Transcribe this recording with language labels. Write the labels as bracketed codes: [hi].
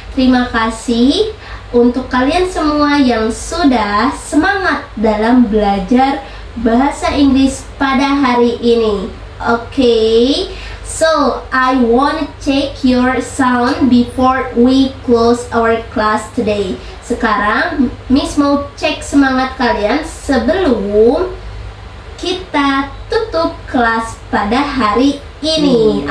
[id] Terima kasih untuk kalian semua yang sudah semangat dalam belajar bahasa Inggris pada hari ini. Oke. [en] So, I want to check your sound before we close our class today. [id] Sekarang, Miss mau cek semangat kalian sebelum kita tutup kelas pada hari ini.